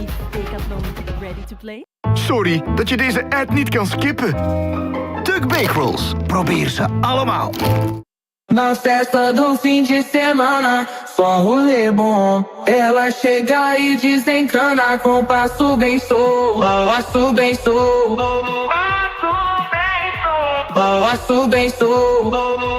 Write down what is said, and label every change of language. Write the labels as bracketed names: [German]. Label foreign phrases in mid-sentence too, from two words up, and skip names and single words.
[English] Decathlon, ready to play? [Dutch] Sorry dat je deze ad niet kan skippen. Duck Bake Rolls. Probeer ze allemaal. [Portuguese] Na festa do fim de semana, só rolê bom. Ela chega e desencana com passo bem solto. Passo bem solto. Passo bem solto.